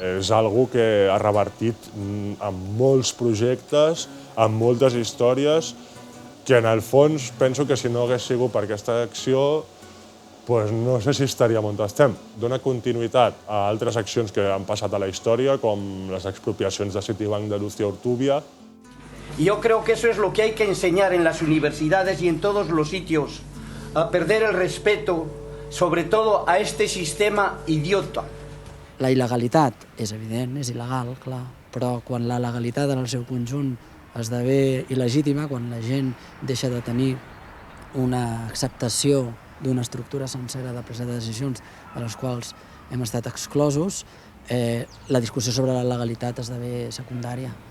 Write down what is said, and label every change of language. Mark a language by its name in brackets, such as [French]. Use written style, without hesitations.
[Catalan] És algo que ha revertit en molts projectes, en moltes històries, que en el fons penso que si no hagués sigut per aquesta acció no sé si estaríem on estem. Dona continuïtat a altres accions que han passat a la història, com les expropiacions de Citibank de Lucio Urtubia. [Spanish] Yo creo que eso es lo que hay que enseñar en las universidades y en todos los sitios, a perder el respeto, sobre todo a este sistema idiota, [Catalan] La il·legalitat és evident, és il·legal, clar, però quan la legalitat en el seu conjunt esdevé il·legítima, quan la gent deixa de tenir una acceptació d'una estructura sencera de presa de decisions de les quals hem estat exclosos, la discussió sobre la legalitat esdevé secundària.